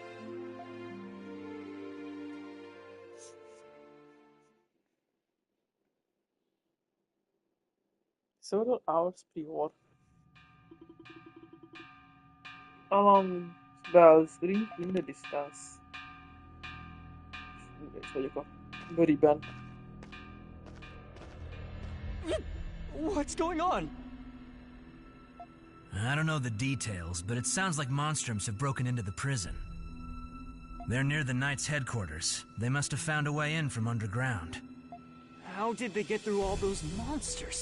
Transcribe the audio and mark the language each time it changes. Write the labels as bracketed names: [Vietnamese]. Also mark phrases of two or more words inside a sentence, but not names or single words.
[English] Several hours pre-war. Alarm bells ring in the distance. [Hungarian] Itt vagyok a bőriben. [English] What's going on? I don't know the details, but it sounds like Monstroms have broken into the prison. They're near the Knights' headquarters. They must have found a way in from underground. How did they get through all those monsters?